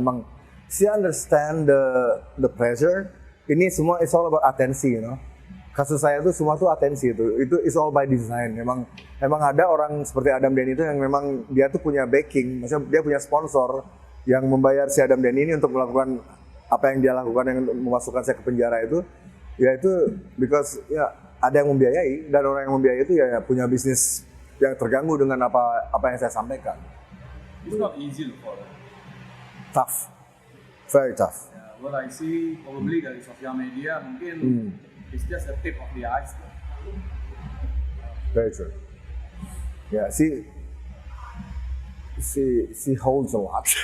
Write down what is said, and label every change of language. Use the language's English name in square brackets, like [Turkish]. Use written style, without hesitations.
[English] Memang she understand the pressure. [Indonesian] Ini semua [English] is all about atensi, you know. [Indonesian] Kasus saya itu semua tuh atensi itu [English] is all by design. [Indonesian] Memang ada orang seperti Adam Denny itu yang memang dia tuh punya backing, maksudnya dia punya sponsor yang membayar si Adam Denny ini untuk melakukan apa yang dia lakukan, yang memasukkan saya ke penjara itu, ya itu because ya ada yang membiayai, dan orang yang membiayai itu ya punya bisnis yang terganggu dengan apa yang saya sampaikan. [English] It's not easy for them. Tough, very tough. Yeah, what I see probably [Indonesian] dari sosial media mungkin [English] it's just a tip of the iceberg. Very true. Ya, she holds a lot.